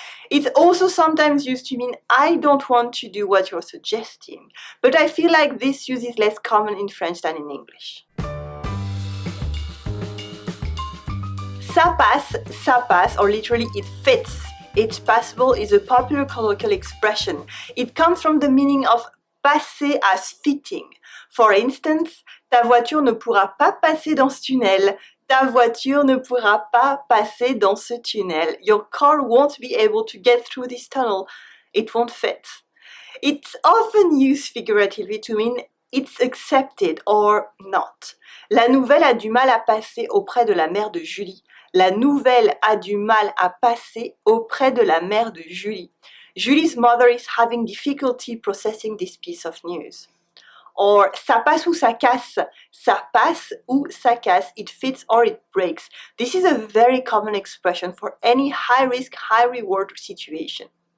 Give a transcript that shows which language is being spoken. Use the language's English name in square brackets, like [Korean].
[English] It's also sometimes used to mean I don't want to do what you're suggesting, but I feel like this use is less common in French than in English. Ça passe, or literally it fits. It's passable is a popular colloquial expression. It comes from the meaning of passer as fitting. For instance, [French] ta voiture ne pourra pas passer dans ce tunnel. Ta voiture ne pourra pas passer dans ce tunnel. [English] Your car won't be able to get through this tunnel. It won't fit. It's often used figuratively to mean it's accepted or not. [French] La nouvelle a du mal à passer auprès de la mère de Julie. La nouvelle a du mal à passer auprès de la mère de Julie. [English] Julie's mother is having difficulty processing this piece of news. [French] Or ça passe ou ça casse. Ça passe ou ça casse. [English] It fits or it breaks. This is a very common expression for any high-risk, high-reward situation.